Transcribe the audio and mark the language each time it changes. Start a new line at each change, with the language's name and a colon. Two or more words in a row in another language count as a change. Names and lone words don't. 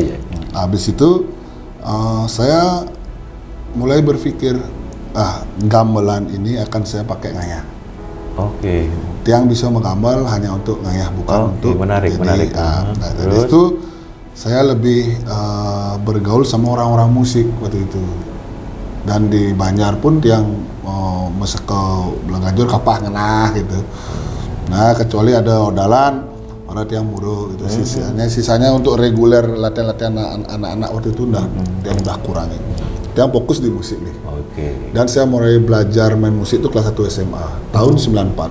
Indonesian: Habis itu saya mulai berpikir, gamelan ini akan saya pakai ngayah. Oke. Tiang bisa menggambal hanya untuk ngayah, bukan untuk menarik. Dari itu saya lebih bergaul sama orang-orang musik waktu itu. Dan di Banjar pun tiang masak ke Belanganjur
Balinese: kapah ngenah
Indonesian: gitu. Nah, kecuali ada odalan orang
Balinese: tiang muru
Indonesian: gitu. Sisanya untuk reguler latihan anak-anak waktu itu tiang udah kurangi. Tiang fokus di musik nih. Oke. Dan saya mulai belajar main musik itu kelas 1 SMA tahun 94.